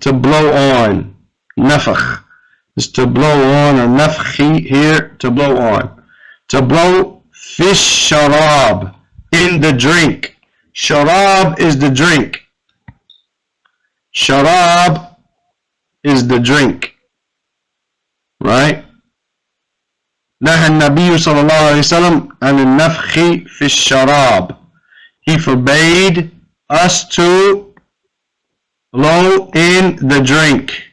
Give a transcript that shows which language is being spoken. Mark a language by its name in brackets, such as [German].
[English] To blow on. Nafakh is to blow on, or nafkhi here, to blow on. To blow fish sharab, in the drink. Sharab is the drink. Sharab is the drink, right? [Arabic] نهى النبي صلى الله عليه وسلم عن النفخ في الشراب. [English] He forbade us to blow in the drink.